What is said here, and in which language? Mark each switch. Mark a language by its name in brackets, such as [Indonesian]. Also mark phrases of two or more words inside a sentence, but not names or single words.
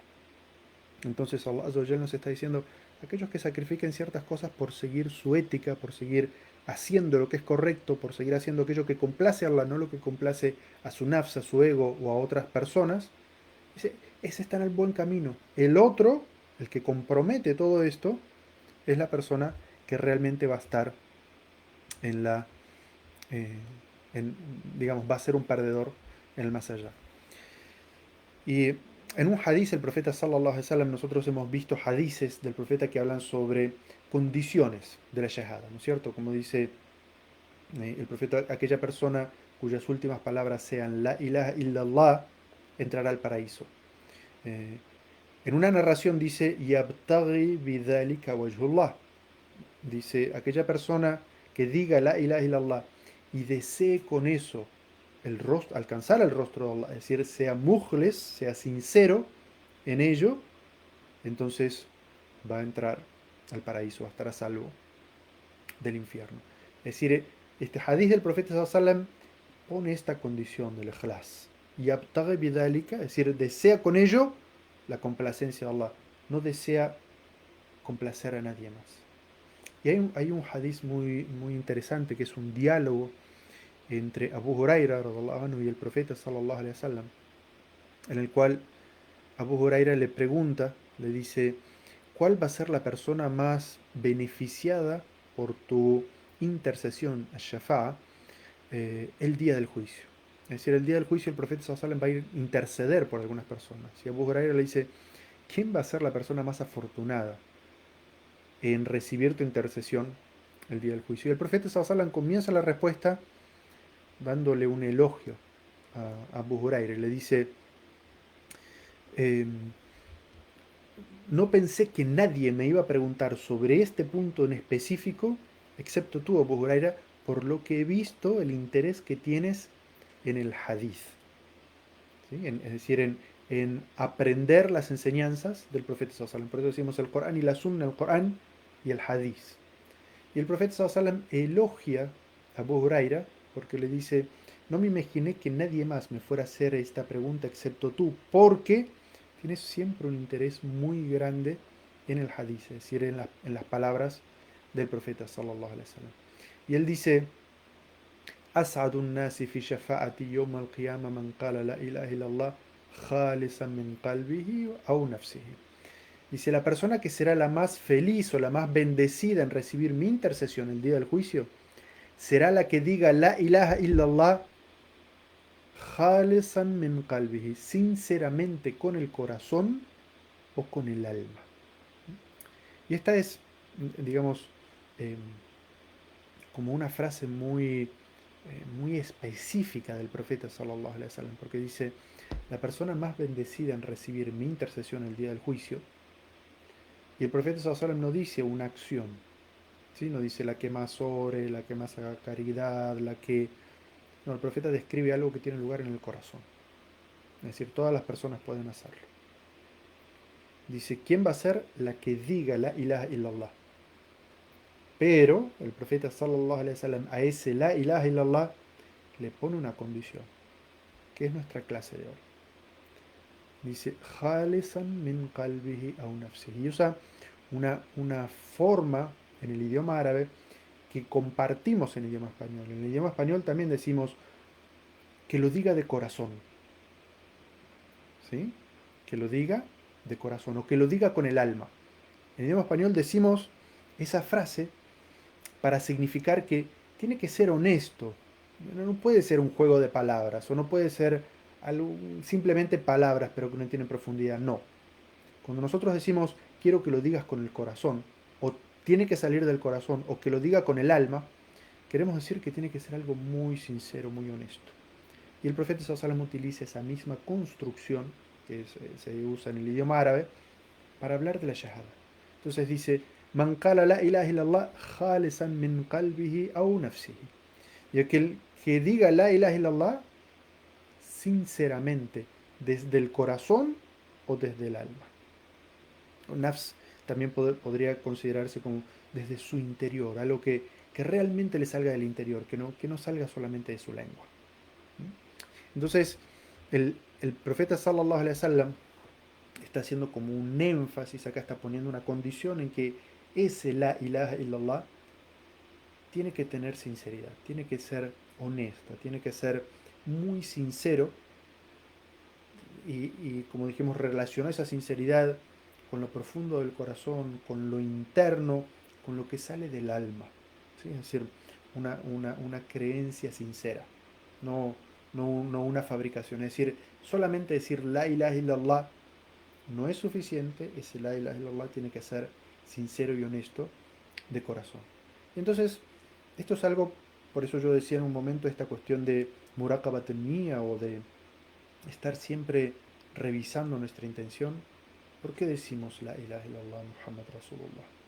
[Spanish] Entonces [Arabic] الله عز وجل [Spanish] nos está diciendo, aquellos que sacrifiquen ciertas cosas por seguir su ética, por seguir haciendo lo que es correcto, por seguir haciendo aquello que complace a Allah, no lo que complace a su nafs, a su ego o a otras personas, ese está en el buen camino. El otro El que compromete todo esto es la persona que realmente va a estar en la, eh, en, digamos, va a ser un perdedor en el más allá. Y en un hadiz, el profeta [Arabic] صلى الله عليه وسلم, [Spanish] nosotros hemos visto hadices del profeta que hablan sobre condiciones de la shahada, ¿no es cierto? Como dice el profeta, aquella persona cuyas últimas palabras sean [Arabic] لا إله إلا الله [Spanish] entrará al paraíso. Eh, en una narración dice, [Arabic] يبتغي بذلك وجه الله. [Spanish] Dice, aquella persona que diga [Arabic] لا إله إلا الله [Spanish] y desee con eso el rostro, alcanzar el rostro de Allah, es decir, sea mukhlis, sea sincero en ello, entonces va a entrar al paraíso, va a estar a salvo del infierno. Es decir, este hadith del profeta sallallahu pone esta condición del ikhlas. Y [Arabic] يبتغي بذلك, [Spanish] es decir, desea con ello la complacencia de Allah, no desea complacer a nadie más. Y hay un hadith muy interesante que es un diálogo entre Abu Huraira [Arabic] رضي الله عنه, [Spanish] y el profeta [Arabic] صلى الله عليه وسلم, [Spanish] en el cual Abu Huraira le pregunta, le dice, ¿cuál va a ser la persona más beneficiada por tu intercesión, al-Shafa'a, el día del juicio? Es decir, el día del juicio el profeta [Arabic] صلى الله عليه وسلم [Spanish] va a interceder por algunas personas. Y Abu Huraira le dice, ¿quién va a ser la persona más afortunada en recibir tu intercesión el día del juicio? Y el profeta [Arabic] صلى الله عليه وسلم [Spanish] comienza la respuesta dándole un elogio a Abu Huraira. Le dice, eh, no pensé que nadie me iba a preguntar sobre este punto en específico, excepto tú, Abu Huraira, por lo que he visto el interés que tienes en el hadith. ¿Sí? Es decir, en aprender las enseñanzas del profeta [Arabic] صلى الله عليه وسلم. [Spanish] Por eso decimos el Corán y la Sunna, el Corán y el hadith. Y el profeta [Arabic] صلى الله عليه وسلم [Spanish] elogia a Abu Huraira porque le dice, no me imaginé que nadie más me fuera a hacer esta pregunta excepto tú, porque tienes siempre un interés muy grande en el hadith, es decir, en las palabras del profeta [Arabic] صلى الله عليه وسلم. [Spanish] Y él dice, [Arabic] أسعد الناس في شفاعتي يوم القيامة من قال لا إله إلا الله خالصا من قلبه أو نفسه. [Spanish] Dice, la persona que será la más feliz o la más bendecida en recibir mi intercesión el día del juicio será la que diga [Arabic] لا إله إلا الله خالصا من قلبه, [Spanish] sinceramente con el corazón o con el alma. Y esta es, digamos, eh, como una frase muy específica del profeta [Arabic] صلى الله عليه وسلم, [Spanish] porque dice, la persona más bendecida en recibir mi intercesión el día del juicio, y el profeta [Arabic] صلى الله عليه وسلم [Spanish] no dice una acción, ¿sí? No dice la que más ore, la que más haga caridad, la que... No, el profeta describe algo que tiene lugar en el corazón. Es decir, todas las personas pueden hacerlo. Dice, ¿quién va a ser la que diga [Arabic] لا إله إلا الله? [Spanish] Pero el profeta [Arabic] صلى الله عليه وسلم [Spanish] a ese [Arabic] لا إله إلا الله [Spanish] le pone una condición, que es nuestra clase de hoy. Dice, [Arabic] خالصا من قلبه أو نفسه. [Spanish] Y usa una forma en el idioma árabe que compartimos en el idioma español. En el idioma español también decimos que lo diga de corazón. ¿Sí? Que lo diga de corazón o que lo diga con el alma. En el idioma español decimos esa frase para significar que tiene que ser honesto. No puede ser un juego de palabras o no puede ser simplemente palabras pero que no tienen profundidad. No. Cuando nosotros decimos quiero que lo digas con el corazón o tiene que salir del corazón o que lo diga con el alma, queremos decir que tiene que ser algo muy sincero, muy honesto. Y el profeta [Arabic] صلى الله عليه وسلم [Spanish] utiliza esa misma construcción que se usa en el idioma árabe para hablar de la shahada. Entonces dice, [Arabic] من قال لا إله إلا الله خالصا من قلبه أو نفسه. [Spanish] Y aquel que diga [Arabic] لا إله إلا الله [Spanish] sinceramente, desde el corazón o desde el alma. O nafs también podría considerarse como desde su interior, algo que realmente le salga del interior, que no salga solamente de su lengua. Entonces, el profeta [Arabic] صلى الله عليه وسلم [Spanish] está haciendo como un énfasis, acá está poniendo una condición en que ese [Arabic] لا إله إلا الله [Spanish] tiene que tener sinceridad, tiene que ser honesta, tiene que ser muy sincero y como dijimos, relaciona esa sinceridad con lo profundo del corazón, con lo interno, con lo que sale del alma. ¿Sí? Es decir, una creencia sincera, no, no una fabricación. Es decir, solamente decir [Arabic] لا إله إلا الله [Spanish] no es suficiente, ese [Arabic] لا إله إلا الله [Spanish] tiene que ser sincero y honesto de corazón. Entonces, esto es algo, por eso yo decía en un momento esta cuestión de muraqabat mía o de estar siempre revisando nuestra intención. ¿Por qué decimos [Arabic] لا إله إلا الله محمد رسول الله?